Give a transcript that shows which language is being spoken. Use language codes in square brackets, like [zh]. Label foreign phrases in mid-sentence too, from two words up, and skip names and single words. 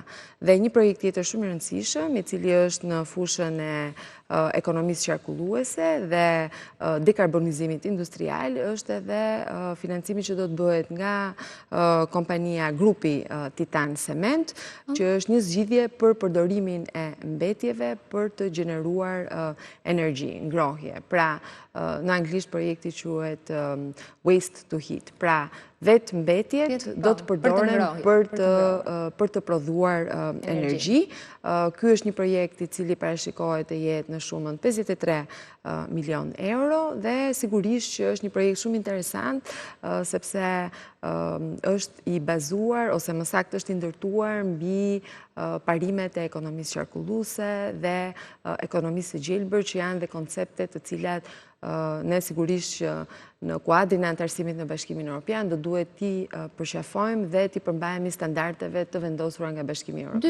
[sq] Dhe një projekt tjetër shumë i rëndësishëm, i cili është në fushën e ekonomisë qarkulluese dhe dekarbonizimit industrial, është edhe financimi që do të bëhet nga kompania grupi Titan Cement, që është një zgjidhje për përdorimin e mbetjeve për të gjeneruar energji, ngrohje. Pra, në anglisht projekti quhet [en] waste to heat. [sq] Pra, vetë mbetjet do të përdoren për të prodhuar energji. Ky është një projekt i cili parashikohet të jetë në shumën 53 milion euro dhe sigurisht që është një projekt shumë interesant sepse është i bazuar ose më saktë është i ndërtuar mbi parimet e ekonomisë qarkulluese dhe ekonomisë së gjelbër, që janë dhe koncepte të cilat ne sigurisht që në kuadrin e antarësimit në Bashkimin Evropian do duhet t'i përqafojmë dhe t'i përmbajemi standardeve të vendosura nga Bashkimi Evropian.